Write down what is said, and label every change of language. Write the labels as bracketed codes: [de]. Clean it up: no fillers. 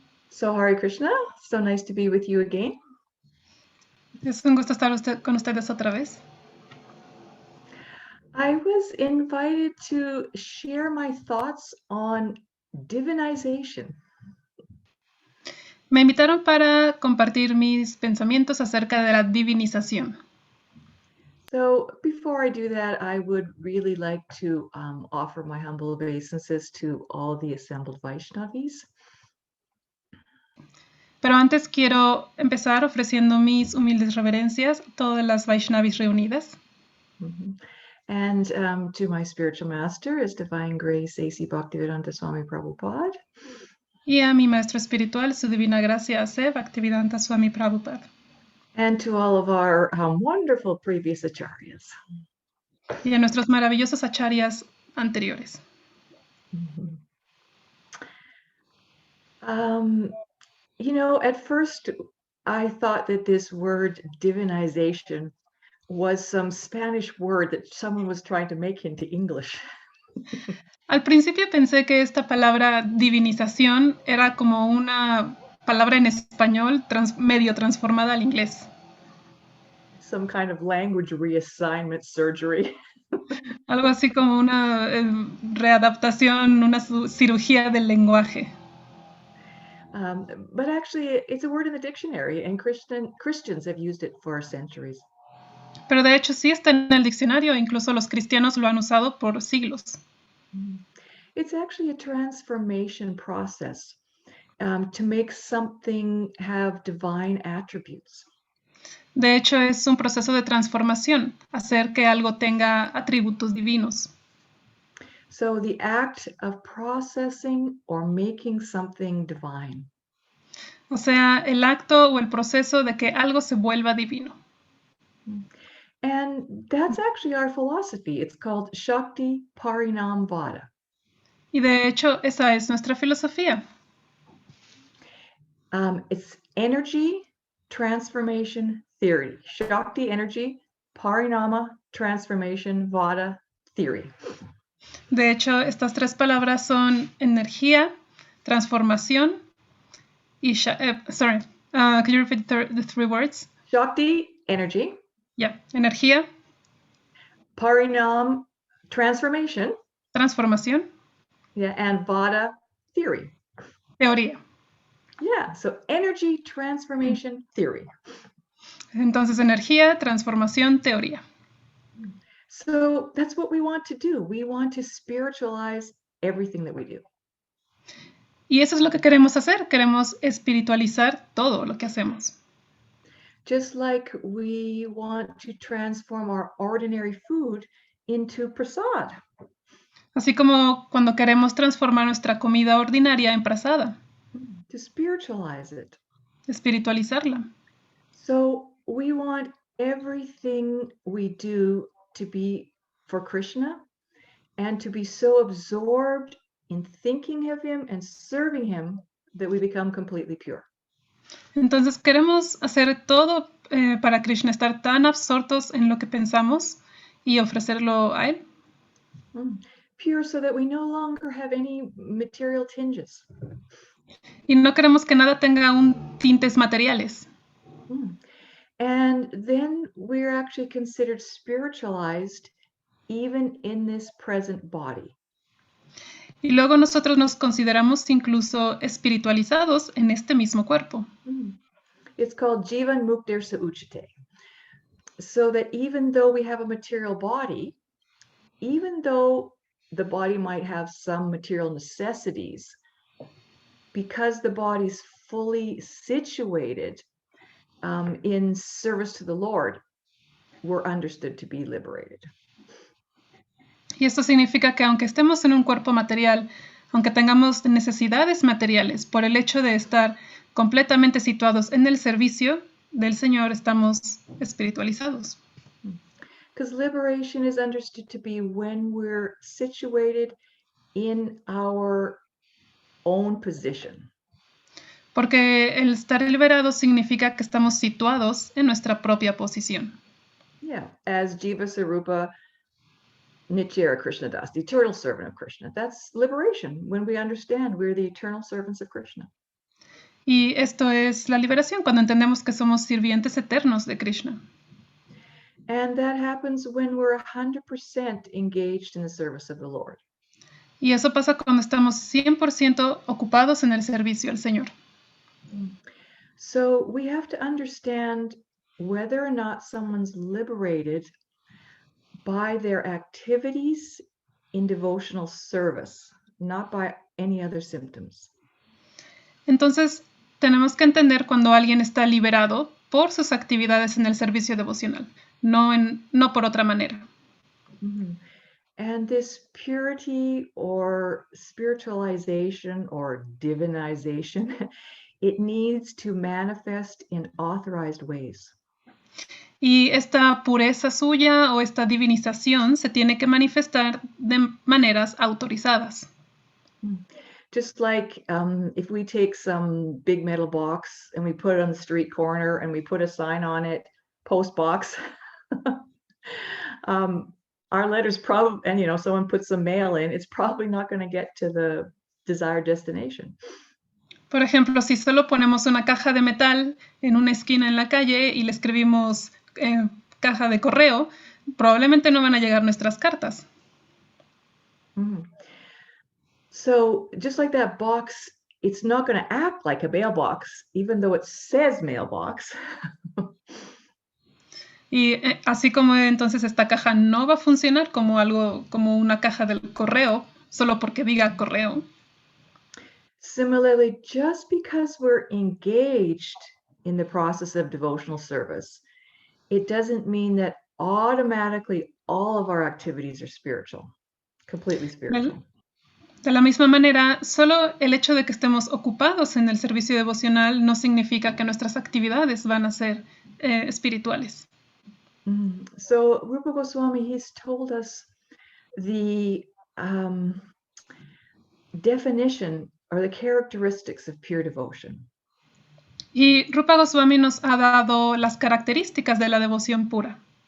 [en] So Hare Krishna, so nice to be with you again. [es] Es un gusto estar con ustedes otra vez. [en] I was invited to share my thoughts on divinization. [es] Me invitaron para compartir mis pensamientos acerca de la divinización. [en] So before I do that, I would really like to offer my humble obeisances to all the assembled Vaishnavis. [es] Pero antes quiero empezar ofreciendo mis humildes reverencias a todas las Vaishnavis reunidas. Mhm. [en] And to my spiritual master, His Divine Grace, A.C. Bhaktivedanta Swami Prabhupada. [es] Y a mi maestro espiritual, su divina gracia, A.C. Bhaktivedanta Swami Prabhupada. [en] And to all of our wonderful previous acharyas. [es] Y a nuestros maravillosos acharyas anteriores. Mhm. [en] You know, at first I thought that this word divinization was some Spanish word that someone was trying to make into English. [es] Al principio pensé que esta palabra divinización era como una palabra en español medio transformada al inglés. [en] Some kind of language reassignment surgery. [es] Algo así como una readaptación, una cirugía del lenguaje. [en] But actually, it's a word in the dictionary, and Christians have used it for centuries. [es] Pero de hecho sí está en el diccionario, incluso los cristianos lo han usado por siglos. [en] It's actually a transformation process to make something have divine attributes. [es] De hecho es un proceso de transformación, hacer que algo tenga atributos divinos. [en] So the act of processing or making something divine. [es] O sea, el acto o el proceso de que algo se vuelva divino. [en] And that's actually our philosophy. It's called Shakti Parinam Vada. [es] Y de hecho esa es nuestra filosofía. [en] It's energy transformation theory. Shakti energy, Parinama transformation Vada theory. [es] De hecho, estas tres palabras son energía, transformación y... [en] sorry, can you repeat the three words? Shakti energy, [es] Yeah, energía, [en] Parinam transformation, [es] transformación, [en] yeah, and Vada theory. [es] teoría. [en] Yeah, so energy transformation theory. [es] Entonces, energía, transformación, teoría. [en] So that's what we want to do. We want to spiritualize everything that we do. [es] Y eso es lo que queremos hacer. Queremos espiritualizar todo lo que hacemos. [en] Just like we want to transform our ordinary food into prasad. [es] Así como cuando queremos transformar nuestra comida ordinaria en prasada. [en] To spiritualize it. [es] Espiritualizarla. [en] So we want everything we do to be for Krishna and to be so absorbed in thinking of him and serving him that we become completely pure. [es] Entonces queremos hacer todo para Krishna, estar tan absortos en lo que pensamos y ofrecerlo a él. [en] Pure so that we no longer have any material tinges. [es] Y no queremos que nada tenga tintes materiales. [en] And then we're actually considered spiritualized even in this present body. [es] Y luego nosotros nos consideramos incluso espiritualizados en este mismo cuerpo. [en] It's called [sa] Jivan Muktir Sa Uchite. [en] So that even though we have a material body, even though the body might have some material necessities, because the body's fully situated in service to the Lord, we're understood to be liberated. [es] Y esto significa que aunque estemos en un cuerpo material, aunque tengamos necesidades materiales, por el hecho de estar completamente situados en el servicio del Señor, estamos espiritualizados. [en] Because liberation is understood to be when we're situated in our own position. [es] Porque el estar liberados significa que estamos situados en nuestra propia posición. [en] Yeah, as [sa] Jiva Sarupa Nityara Krishna Das, [en] the eternal servant of Krishna. That's liberation when we understand we're the eternal servants of Krishna. [es] Y esto es la liberación cuando entendemos que somos sirvientes eternos de Krishna. [en] And that happens when we're 100% engaged in the service of the Lord. [es] Y eso pasa cuando estamos 100% ocupados en el servicio al Señor. [en] So we have to understand whether or not someone's liberated by their activities in devotional service, not by any other symptoms. [es] Entonces, tenemos que entender cuando alguien está liberado por sus actividades en el servicio devocional, no por otra manera. Mhm. [en] And this purity or spiritualization or divinization, it needs to manifest in authorized ways. [es] Y esta pureza suya o esta divinización se tiene que manifestar de maneras autorizadas. [en] Just like if we take some big metal box and we put it on the street corner and we put a sign on it, post box, our letters probably, and someone puts some mail in, it's probably not going to get to the desired destination. [es] Por ejemplo, si solo ponemos una caja de metal en una esquina en la calle y le escribimos caja de correo, probablemente no van a llegar nuestras cartas. Mhm. [en] So just like that box, it's not going to act like a mailbox, even though it says mailbox. [es] Y así como entonces esta caja no va a funcionar como una caja del correo, solo porque diga correo. [en] Similarly, just because we're engaged in the process of devotional service, it doesn't mean that automatically all of our activities are spiritual, completely spiritual. [es] De la misma manera, solo el hecho de que estemos ocupados en el servicio devocional no significa que nuestras actividades van a ser espirituales. [en] So Rupa Goswami, he's told us the definition or the characteristics of pure devotion. [es] Y Rupa Goswami nos ha dado las características de la devoción pura.